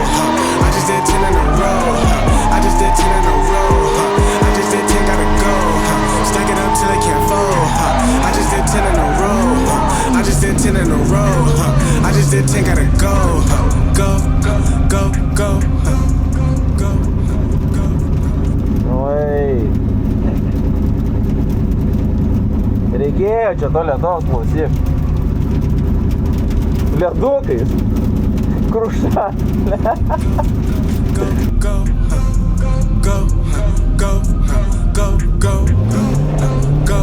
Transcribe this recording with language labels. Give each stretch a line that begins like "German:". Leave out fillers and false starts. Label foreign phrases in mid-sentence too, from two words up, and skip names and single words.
English: I just did 10 in a row. I just did 10 in a row. I just did 10, gotta go. Stack it up till it can't fall. I just did 10 in a row. I just did 10 in a row. I just did 10, gotta go. Go, go, go, go. Go, go. Oi.
Lithuanian: Reikėjo čia to ledaus, klausyk. Ledukais. Kruša.
English: Go, go, go, go, go, go, go.